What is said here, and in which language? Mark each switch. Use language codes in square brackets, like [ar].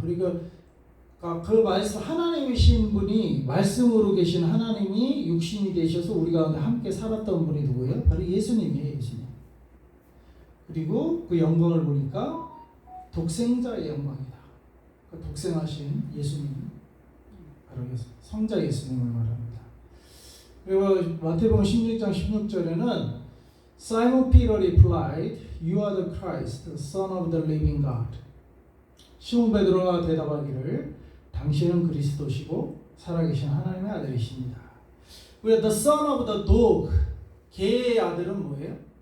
[ko] 그리고 그 말씀 하나님이신 분이 말씀으로 계신 하나님이 육신이 되셔서 우리 가운데 함께 살았던 분이 누구예요? 바로 예수님이에요. 예수님. 그리고 그 영광을 보니까 독생자의 영광이다. 그 독생하신 예수님, 바로 성자 예수님을 말합니다. 그리고 마태복음 16장 16절에는 [en] Simon Peter replied, You are the Christ, the Son of the living God. [ko] 시몬 베드로가 대답하기를 당신은 그리스도시고 살아계신 하나님의 아들이십니다. 우리가 [en] the son of the dog, [ko] 개의 아들은 뭐예요?